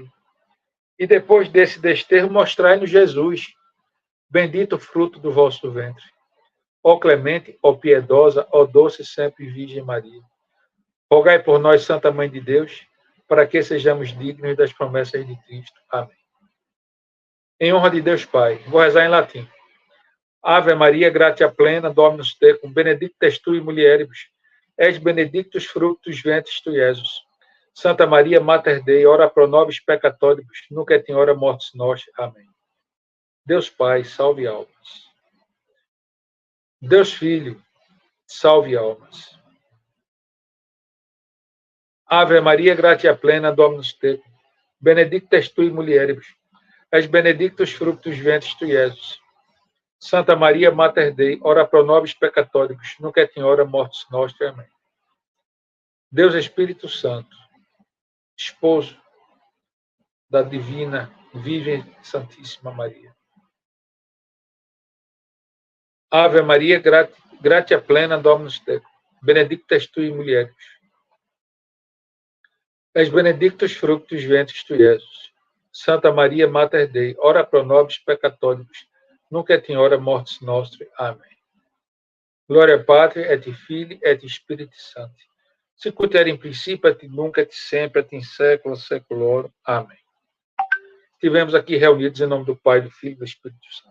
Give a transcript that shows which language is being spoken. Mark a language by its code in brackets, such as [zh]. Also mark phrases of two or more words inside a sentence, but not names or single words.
[pt] E depois desse desterro, mostrai-nos Jesus, bendito fruto do vosso ventre. Ó clemente, ó piedosa, ó doce sempre Virgem Maria. Rogai por nós, Santa Mãe de Deus, para que sejamos dignos das promessas de Cristo. Amém. Em honra de Deus Pai, vou rezar em latim. [la] Ave Maria, gratia plena, Dominus tecum, benedicta tu in mulieribus, et benedictus fructus ventris tui, Jesus. Santa Maria, Mater Dei, ora pro nobis peccatoribus, nunc et in hora mortis nostri. [pt] Amém. Deus Pai, salve almas. Deus Filho, salve almas. [la] Ave Maria, gratia plena, Dominus tecum, benedicta tu in mulieribus, et benedictus fructus ventris tui, Jesus. Santa Maria, Mater Dei, ora pro nobis peccatoribus, nunc et in hora mortis nostri. [pt] Amém. Deus Espírito Santo, esposo da divina Virgem Santíssima Maria. [la] Ave Maria, gratia plena, Dominus tecum, benedicta tu in mulieribus, et benedictus fructus ventris tui, Jesus. Santa Maria, Mater Dei, ora pro nobis peccatoribus, nunc et in hora mortis nostri. [pt] Amém. [la] Glória Patri, et Filii, et Spiritus Sancti. Sicut erat in principio, et nunc, et sempre, et in saecula saeculorum. [pt] Amém. Estivemos aqui reunidos em nome do Pai, do Filho e do Espírito Santo.